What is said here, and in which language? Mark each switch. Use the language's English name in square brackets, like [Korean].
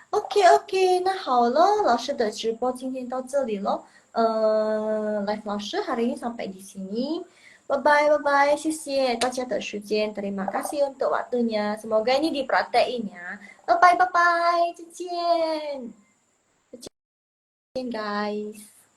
[Chinese] OK，那好了，老师的直播今天到这里咯。 [Indonesian] Live 老师 hari ini sampai di sini. [English] Bye bye, [Chinese] 谢谢大家的时间。 [Indonesian] Terima kasih untuk waktunya. Semoga ini diperhatiin ya. [English] Bye bye, [Chinese] 再见，再见 [English] guys。